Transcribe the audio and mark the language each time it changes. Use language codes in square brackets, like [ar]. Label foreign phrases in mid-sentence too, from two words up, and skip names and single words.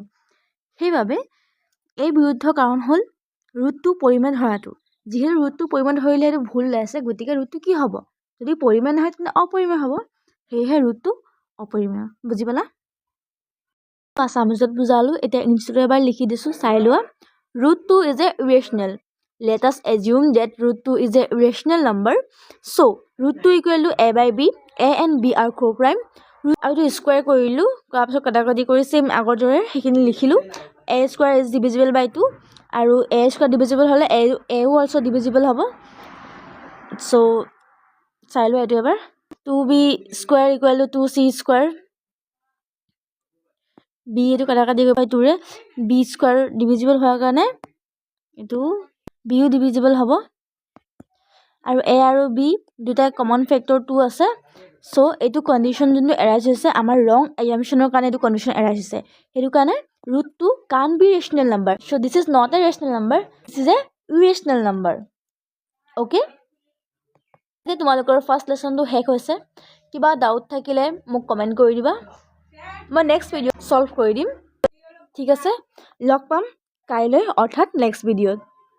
[as] সেইবাবে এই বিৰুদ্ধ কাৰণ হ'ল √2 পৰিমেয় ধৰাটো। যিহেতু √2 পৰিমেয় ধৰিলে এইটো ভুল ওলাইছে, গতিকে √2 কি হ'ব? যদি পৰিমেয় নহয় তেন্তে অপৰিমেয় হ'ব, সেয়েহে √2 অপৰিমেয়। বুজি পালা? আছামিজত বুজালোঁ, এতিয়া ইংলিছতো এবাৰ লিখি দিছোঁ, চাই লোৱা। [en] √2 is a irrational. Let us assume that √2 is a irrational number. So, √2 = a/b. a and b are co-prime. [as] আৰু এইটো স্কুৱাৰ কৰিলোঁ, তাৰপিছত কাটাকাটি কৰি চেম আগৰ দৰে সেইখিনি লিখিলোঁ। [en] a² is divisible by 2 আৰু a² divisible হ'লে aও also divisible হ'ব। [as] চ' চাই লোৱা এইটো এবাৰ, 2b² = 2c², b এইটো কাটাকাটি কৰি 2ৰে, b² ডিভিজিবল হোৱাৰ কাৰণে এইটো bও ডিভিজিবল হ'ব আৰু a আৰু b দুটাই [en] common factor [as] 2 আছে। চ' এইটো [en] condition যোনটো arise [as] হৈছে আমাৰ [en] wrong assumption [as] কাৰণে এইটো [en] condition arise [as] হৈছে, সেইটো কাৰণে [en] √2 can't be rational number. So this is not a rational number, this is a irrational number. Okay? [as] এতিয়া তোমালোকৰ [en] first lesson [as] শেষ হৈছে। কিবা ডাউট থাকিলে মোক কমেণ্ট কৰি দিবা, মই [en] next video [as] ছল্ভ কৰি দিম। ঠিক আছে, লগ পাম কাইলৈ অৰ্থাৎ [en] next video.